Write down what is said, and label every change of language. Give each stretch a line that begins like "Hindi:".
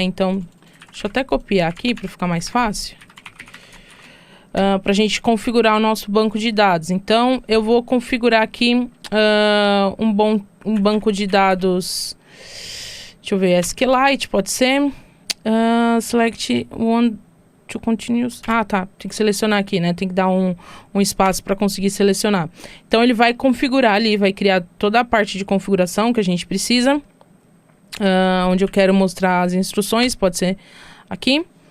Portuguese: Então, deixa eu até copiar aqui para ficar mais fácil. Para a gente configurar o nosso banco de dados. Então, eu vou configurar aqui um banco de dados, deixa eu ver, SQLite, pode ser.
English: Select one to continuous.
Portuguese: Ah, tá, tem que selecionar aqui, né? Tem que dar um espaço para conseguir selecionar. Então, ele vai configurar ali, vai criar toda a parte de configuração que a gente precisa. Onde eu quero mostrar as instruções, pode ser aqui.